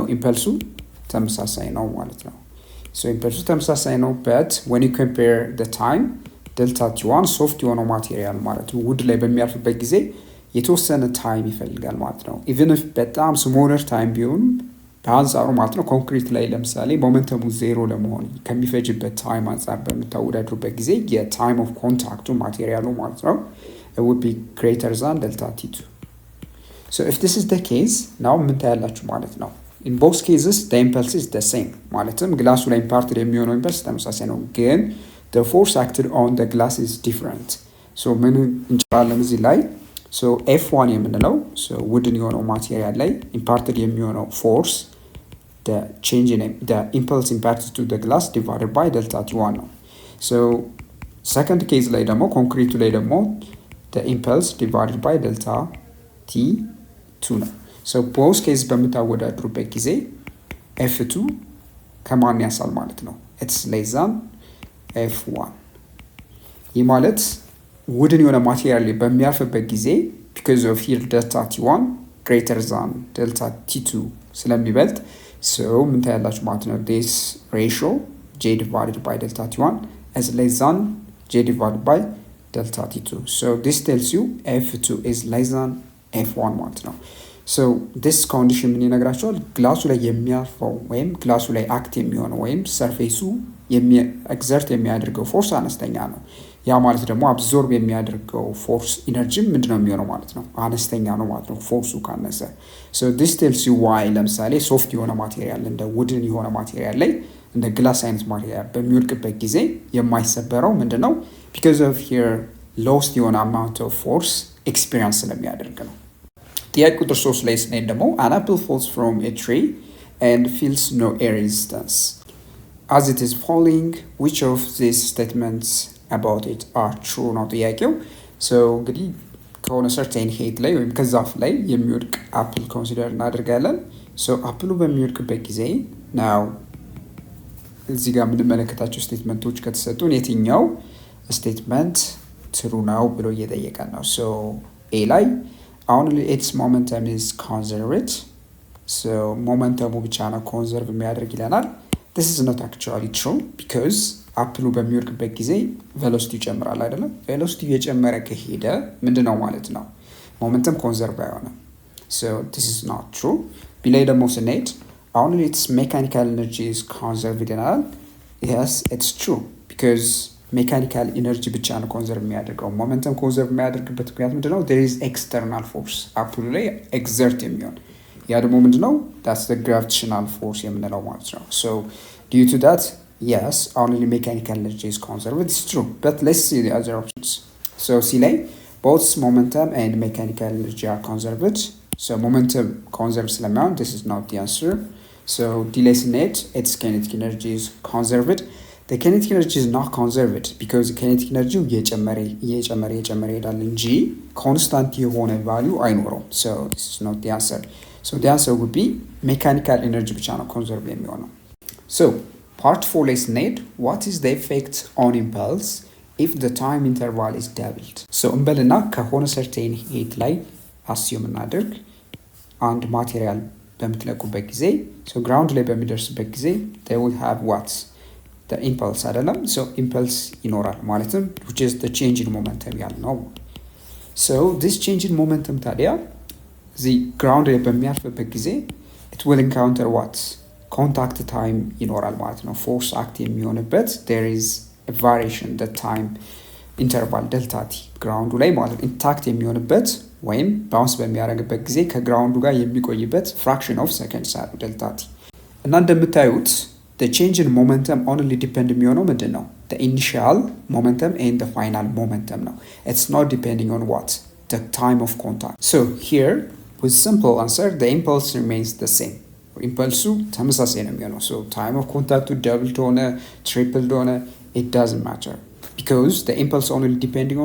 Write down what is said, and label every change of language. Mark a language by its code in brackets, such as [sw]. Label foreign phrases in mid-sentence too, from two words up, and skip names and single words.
[am] ኢምፐልሱ ተመሳሳይ ነው ማለት ነው። so ኢምፐልሱ ተመሳሳይ ነው [en] but when you compare the time [am] ዴልታ t1 ሶፍት የሆነው ማቴሪያል ማለት ነው ውድ ላይ በሚያርፍበት ጊዜ የተወሰነ ታይም ይፈልጋል ማለት ነው። [en] even if [am] በጣም ስሞለር ታይም ቢሆን በአንጻሩ ማለት ነው ኮንክሪት ላይ ለምሳሌ ሞመንተሙ ዜሮ ለመሆን ከሚፈጅበት ታይም አንጻር በምታወዳድሩበት ጊዜ የታይም ኦፍ ኮንታክቱ ማቴሪያሉ ማለት ነው [en] it would be greater than delta t2. so if this is the case now [am] ምን ታያላችሁ ማለት ነው? [en] in both cases the impulse is the same [am] ማለትም ግላሱ ላይ ኢምፓርትድ የሚሆነው ኢምፐልስ ተመሳሳይ ነው ግን [en] the force acted on the glass is different. [am] so ምን እንጨራለን እዚህ ላይ so f1 የምንለው so wooden የሆነው ማቴሪያል ላይ imparted የሚሆነው force [en] the change in the impulse imparted to the glass divided by delta t1 [am] ነው። [en] so second case [am] ላይ ደግሞ ኮንክሪቱ ላይ ደግሞ [en] the impulse divided by delta t2 [am] ነው። [en] so both case [am] በምታወዳድሩበት ጊዜ f2 ከማን ያሳል ማለት ነው? [en] it's less than f1 [am] ይህ ማለት ውድን የሆነ ማቴሪያል ላይ በሚያርፍበት ጊዜ [en] because of here delta t1 greater than delta t2 ስለሚበልጥ so [am] ምን ታያላችሁ ማለት ነው [en] this ratio j divided by delta t1 is less than j divided by delta t2 so this tells you f2 is less than f1 [am] ማለት ነው [en] so this condition [am] ምን ይነግራችኋል ግላሱ ላይ የሚያርፈው ወይም ግላሱ ላይ አክት የሚሆነው ወይም ሰርፌሱ ኤግዘርት የሚያደርገው ፎርስ አነስተኛ ነው ያ ማለት ደግሞ አብዞርብ የሚያደርገው ፎርስ ኢነርጂ ምንድነው የሚሆነው ማለት ነው አነስተኛ ነው ማለት ነው ፎርሱ ካነሰ [en] so this tells you why [am] ለምሳሌ ሶፍት የሆነ ማቴሪያል እንደ ውድን የሆነ ማቴሪያል ላይ እንደ ግላስ አይነት ማቴሪያል በሚወድቅበት ጊዜ የማይሰበረው ምንድነው [en] because of here lost [am] የሆነ [en] amount of force experience [am] ስለሚያደርግ ነው ጥያቄ ቁጥር 3 ላይ ስንሄድ ደግሞ [en] an apple falls from a tree and feels no air resistance as it is falling which of these statements about it are true [am] ነው ጥያቄው [en] so [am] እንግዲህ ከሆነ [en] certain height [am] ላይ ወይም ከዛፍ ላይ የሚወድቅ አፕል ኮንሲደር እናደርጋለን [en] so [am] አፕሉ በሚወድቅበት ጊዜ [en] now [am] እዚህ ጋር የምንመለከታቸው ስቴትመንቶች ከተሰጡን የትኛው ስቴትመንት true ነው ብሎ እየጠየቀን ነው so a ላይ [en] only its momentum is conserved so momentum [am] ብቻ ነው ኮንዘርቭ የሚያደርግ ይለናል [en] this is not actually true because [am] አፕሉ በሚወድቅበት ጊዜ ቬሎሲቲ ይጨምራል አይደለም ቬሎሲቲ እየጨመረ ከሄደ ምንድነው ማለት ነው ሞመንተም ኮንዘርቭ አይሆንም [en] so this is not true [am] ቢላይ ደግሞ ስንሄድ [en] only its mechanical energy is conserved ይለናል yes it's true because mechanical energy [am] ብቻ ነው ኮንዘርቭ የሚያደርገው ሞመንተም ኮንዘርቭ የሚያደርግበት ምክንያት ምንድነው [en] there is external force [am] አፕሉ ላይ [en] exert [am] የሚሆን ያ ደግሞ ምንድነው [en] that's the gravitational force [am] የምንለው ማለት ነው [en] so due to that yes only mechanical energy is conserved it's true but let's see the other options so C ላይ both momentum and mechanical energy are conserved so momentum conserved ስለሚሆን this is not the answer so D ላይ ስንሄድ its kinetic energy is conserved the kinetic energy is not conserved because kinetic energy [am] እየጨመረ ይሄዳል እንጂ [en] constant የሆነ value አይኖረውም so this is not the answer so the answer would be mechanical energy [am] ብቻ ነው [en] conserve የሚሆነው so part 4 [am] ላይ ስንሄድ [en] what is the effect on impulse if the time interval is doubled so [am] እንበልና ከሆነ [en] certain height ላይ assume [am] እናድርግ አንድ ማቴሪያል በምትለቁበት ጊዜ [en] so ground [am] ላይ በሚደርስበት ጊዜ [en] they will have what the impulse አይደለም so impulse [am] ይኖራል ማለትም [en] which is the change in momentum ያልነው so this change in momentum ታዲያ the ground [am] ላይ በሚያርፍበት ጊዜ [en] it will encounter what contact time [am] ይኖራል ማለት ነው [en] force act የሚሆንበት there is a variation the time interval delta t ground [am] ላይ ማለት [en] intact [am] የሚሆንበት ወይም [en] bounce [am] በሚያደርግበት ጊዜ ከግራውንዱ ጋር የሚቆይበት [en] fraction of seconds አሉ delta t [am] እና እንደምታዩት [en] the change in momentum only depend [am] የሚሆነው ምንድነው [en] the initial momentum and the final momentum ነው it's not depending on what the time of contact so here with simple answer the impulse remains the same impulse [am] ተመሳሳይ ነው የሚሆነው [en] so time of contact doubled ሆነ tripled ሆነ it doesn't matter because the impulse only depending